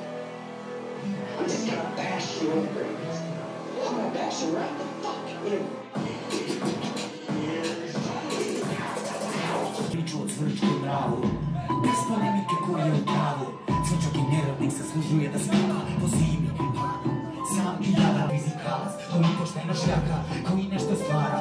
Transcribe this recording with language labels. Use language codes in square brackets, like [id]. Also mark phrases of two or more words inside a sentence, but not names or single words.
[en] I'm just gonna bash you in the brains. I'm gonna bash you right the fuck in. [sr] Priču o cvrčku mravu, bez polemike koja je u pravu. Cvrčak i neradnik zaslužuje da spava po zimi. Sam i jadan fizikalac, koji pošteno šljaka, koji nešto stvara.